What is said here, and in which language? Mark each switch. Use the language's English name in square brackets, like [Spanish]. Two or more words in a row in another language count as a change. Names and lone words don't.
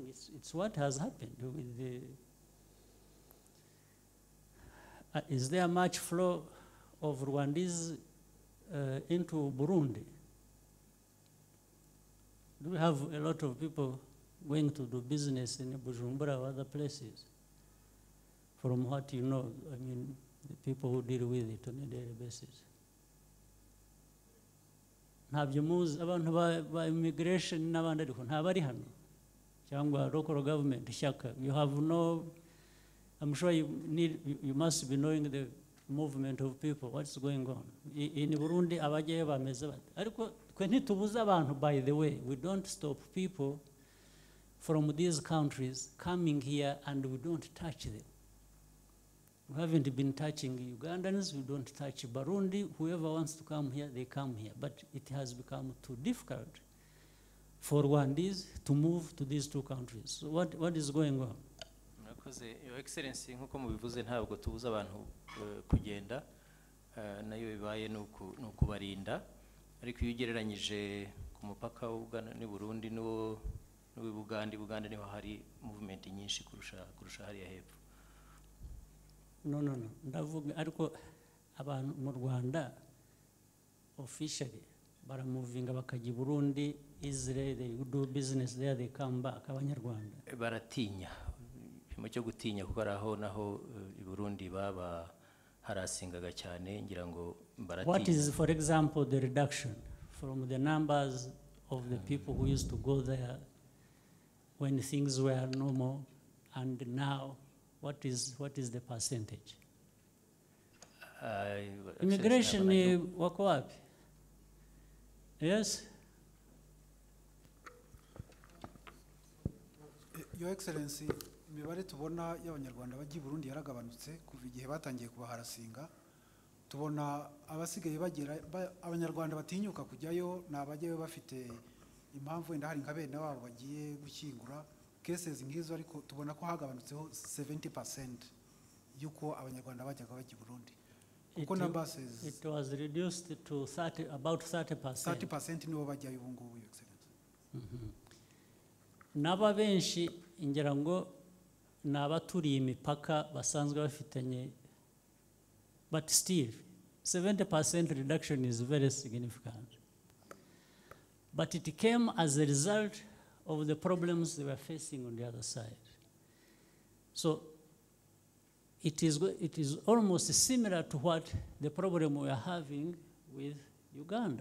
[English] It's what has happened with the. Is there much flow of Rwandese into Burundi? Do we have a lot of people going to do business in Bujumbura or other places? From what you know, I mean, the people who deal with it on a daily basis. [Kinyarwanda] Ntabyo muzi abantu ba immigration n'abandi ariko ntabari hano cyangwa [English] local government [Kinyarwanda] ishyaka. [English] You have no, I'm sure you must be knowing the movement of people, what's going on. [Kinyarwanda] In Burundi abagiye bameze bate. Ariko twe ntitubuza abantu, [English] by the way, we don't stop people from these countries coming here and we don't touch them. We haven't been touching Ugandans, we don't touch Burundi. Whoever wants to come here, they come here. But it has become too difficult for Rwandese to move to these two countries. So what is going on? Your Excellency, [Kinyarwanda] nkuko mubivuze ntabwo tubuza abantu kugenda, nayo bibaye nukubarinda, ariko iyo ugereranyije ku mupaka w'Uganda n'u Burundi Buganda niho hari movement nyinshi kurusha hariya hepfo. No. Ndavuga ariko abantu mu Rwanda officially baramuvinga bakajya Burundi, [English] Israel, they do business there, they come back. [Kinyarwanda] Abanyarwanda baratinya, mu cyo gutinya kuko araho naho I Burundi baba harasingaga cyane, ngira ngo baratinya. [English] What is, for example, the reduction from the numbers of the people who used to go there when things were normal, and now what is the percentage? [Swahili] Immigration wako wapi? [English] Yes? Your Excellency, [Kinyarwanda] imibare tubona y'abanyarwanda bajya I Burundi yaragabanutse kuva igihe batangiye kubaharasinga. Tubona abasigaye bagera abanyarwanda batinyuka kujyayo n'abajyayo bafite impamvu wenda hari nkabene babo bagiye gushyingura. Cases ngizo ariko tubona ko hagabanutseho 70% yuko abanyarwanda bajyaga bajya I Burundi. Kuko numbers [English] it was reduced to about 30%. [Kinyarwanda] 30% nibo bajyayo ubu ngubu, [English] Your Excellency. [Kinyarwanda] Naba benshi ingira ngo nabaturiye imipaka basanzwe bafitanye, [English] but still 70% reduction is very significant. But it came as a result of the problems they were facing on the other side. So it is almost similar to what the problem we are having with Uganda.